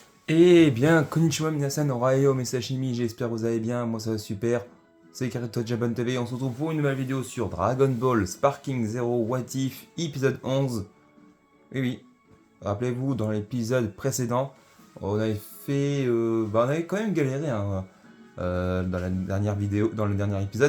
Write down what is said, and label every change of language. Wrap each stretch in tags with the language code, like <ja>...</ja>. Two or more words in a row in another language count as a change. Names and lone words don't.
<fr>Eh bien,</fr> <ja>こんにちは皆さん,</ja> <fr>Orayo, Mesashimi, j'espère que vous allez bien, moi ça va super. C'est Karito Japan TV, on se retrouve pour une nouvelle vidéo sur Dragon Ball Sparking Zero What If, épisode 11. Oui, oui, rappelez-vous, dans l'épisode précédent, on avait fait... on avait quand même galéré hein, dans la dernière vidéo, dans le dernier épisode.</fr>